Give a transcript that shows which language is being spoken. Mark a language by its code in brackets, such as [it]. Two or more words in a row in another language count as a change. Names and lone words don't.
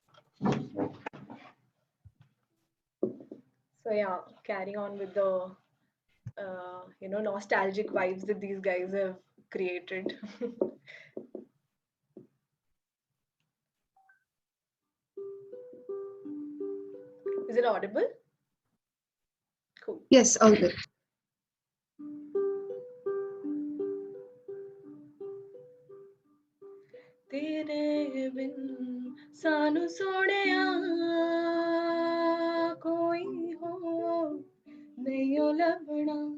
[en] So yeah, carrying on with the nostalgic vibes that these guys have created. Is it audible? Cool. Yes, all good. [pa] ਤੇਰੇ ਬਿਨ ਸਾਨੂੰ ਸੋਣਿਆ ਕੋਈ ਹੋ ਨਹੀਂ ਓ ਲੱਭਣਾ